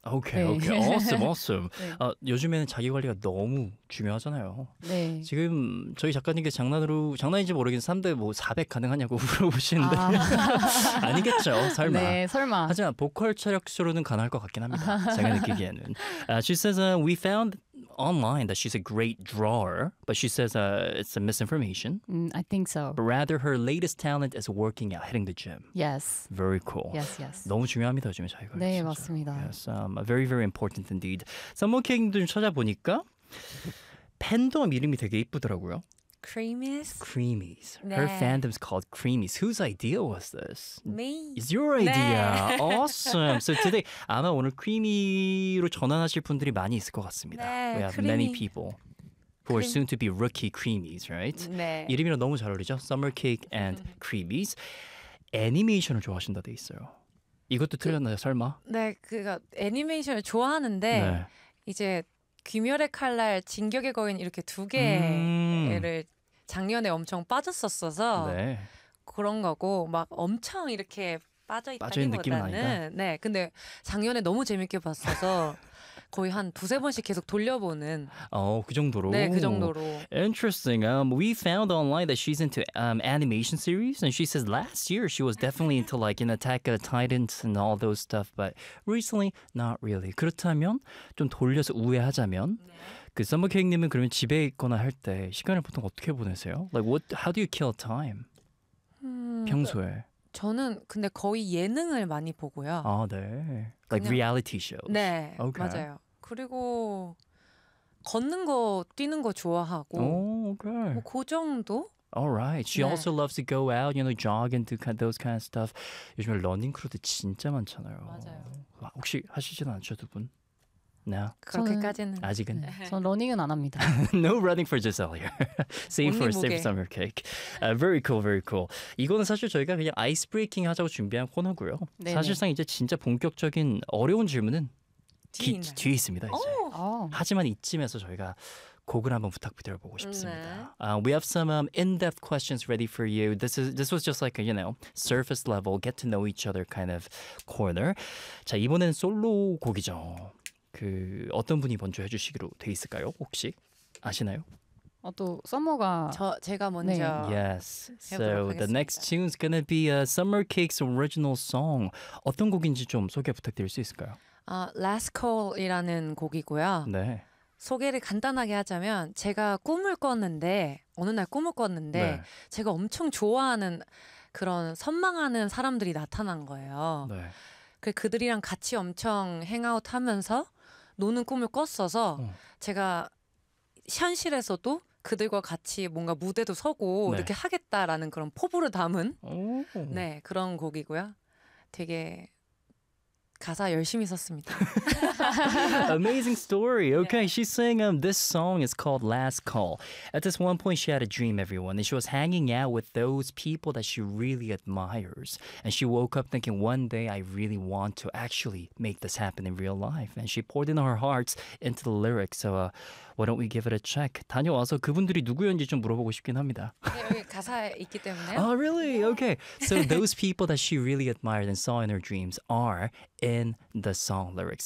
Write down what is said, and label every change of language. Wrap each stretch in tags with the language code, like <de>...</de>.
<ko>오케이. 네. 오케이.</ko> <en>Awesome, awesome.</en> <ko>네. 아, 요즘에는 자기 관리가 너무 중요하잖아요. 네. 지금 저희 작가님께 장난인지 모르겠는데 3대 뭐 400 가능하냐고 물어보시는데 아. 아니겠죠. 설마. 네, 설마. 하지만 보컬 체력으로는 가능할 것 같긴 합니다. 제가 느끼기에는.</ko> <en>She says we found online that she's a great drawer, but she says it's a misinformation. I think so. But rather, her latest talent is working out, hitting the gym. Yes. Very cool. Yes, yes.</en> <ko>너무 중요합니다, 지금 자기가. 네, 진짜. 맞습니다.</ko> <en>Yes, very, very important indeed.</en> <ko>썸머케이크도 찾아보니까 팬덤 이름이 되게 이쁘더라고요.</ko> <en>Creamies. Creamies. Her</en> <ko>네.</ko> <en>fandom's called Creamies. Whose idea was this? Me. It's your idea.</en> <ko>네.</ko> <en>Awesome. So today,</en> <ko>아마 오늘 Creamy로 전환하실 분들이 많이 있을 것 같습니다. 네,</ko> <en>We have creamy. many people who are soon to be rookie Creamies, right?</en> <ko>네. 이름이랑 너무 잘 어울리죠?</ko> <en>Summer Cake and Creamies.</en> <ko>애니메이션을 좋아하신다 돼 있어요. 이것도 그, 틀렸나요, 설마? 네, 그가 애니메이션을 좋아하는데 네. 이제 귀멸의 칼날, 진격의 거인 이렇게 두 개를 작년에 엄청 빠졌었어서 네. 그런 거고 막 엄청 이렇게 빠져있다기보다는 네, 근데 작년에 너무 재밌게 봤어서 거의 한 두세 번씩 계속 돌려보는 그 정도로? 네, 그 정도로</ko> <en>Interesting. We found online that she's into animation series and she says last year she was definitely into like an Attack of the Titans and all those stuff but recently, not really.</en> <ko>그렇다면 좀 돌려서 우회하자면 네. 그 썸머케이크님은 그러면 집에 있거나 할 때 시간을 보통 어떻게 보내세요?</ko> <en>Like, what, how do you kill time?</en> <ko>평소에 저는 근데 거의 예능을 많이 보고요. 아, 네.</ko> <en>Like reality shows.</en> <ko>네.</ko> <en>Okay.</en> <ko>맞아요. 그리고 걷는 거, 뛰는 거 좋아하고. 오, 오케이. 뭐 그 정도?</ko> <en>All right. She</en> <ko>네.</ko> <en>also loves to go out, you know, jog and do those kind of stuff.</en> <ko>요즘에 러닝 크루도 진짜 많잖아요. 맞아요. 혹시 하시진 않죠, 두 분?</ko> <en>No.</en> <ko>그렇게까지는 아직은 전 러닝은 안 합니다.</ko> <en>No running for Giselle here. Same for safe summer cake. Very cool, very cool.</en> <ko>이거는 사실 저희가 그냥 아이스 브레이킹 하자고 준비한 코너고요. 네네. 사실상 이제 진짜 본격적인 어려운 질문은 뒤에 있습니다. 이제. 하지만 이쯤에서 저희가 곡을 한번 부탁드려보고 싶습니다. 네.</ko> <en>We have some in-depth questions ready for you. This was just like a, you know, surface level, get to know each other kind of corner.</en> <ko>자, 이번엔 솔로 곡이죠. 그 어떤 분이 먼저 해주시기로 돼 있을까요? 혹시 아시나요? 또 썸머가 제가 먼저 네.</ko> <en>Yes. So the next tune is gonna be a Summer Cake's original song.</en> <ko>어떤 곡인지 좀 소개 부탁드릴 수 있을까요? Last Call이라는 곡이고요. 네. 소개를 간단하게 하자면 제가 꿈을 꿨는데 어느 날 꿈을 꿨는데 네. 제가 엄청 좋아하는 그런 선망하는 사람들이 나타난 거예요. 네. 그 그들이랑 같이 엄청 행아웃하면서 노는 꿈을 꿨어서 제가 현실에서도 그들과 같이 뭔가 무대도 서고 네. 이렇게 하겠다라는 그런 포부를 담은 네, 그런 곡이고요. 되게 가사 열심히 썼습니다.</ko> <en>Amazing story. Okay, yeah. She's saying this song is called Last Call. At this one point, she had a dream, everyone, and she was hanging out with those people that she really admires. And she woke up thinking, one day I really want to actually make this happen in real life. And she poured in her heart into the lyrics. So why don't we give it a check?</en> <ko>다녀와서 그분들이 누구였는지 좀 물어보고 싶긴 합니다. 여기 가사에 있기 때문에요.</ko> <en>Oh, really? Yeah. Okay. So those people that she really admired and saw in her dreams are in the song lyrics.</en>